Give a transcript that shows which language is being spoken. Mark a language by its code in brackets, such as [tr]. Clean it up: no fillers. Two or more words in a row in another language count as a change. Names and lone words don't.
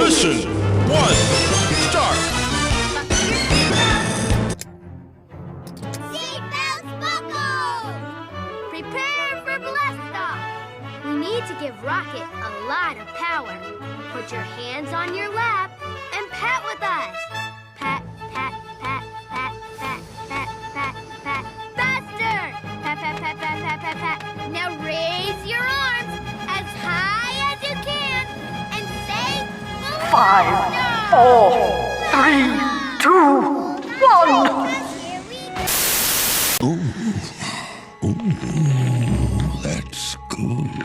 [en] Mission 1, start! Seatbelts buckled! Prepare for blast off! We need to give Rocket a lot of power. Put your hands on your lap and pat with us. Pat, pat, pat, pat, pat, pat, pat, pat. Faster! Pat, pat, pat, pat, pat, pat, pat. Now raise your arms as high as you can and say... 5, 4, 3, 2, 1! That's good.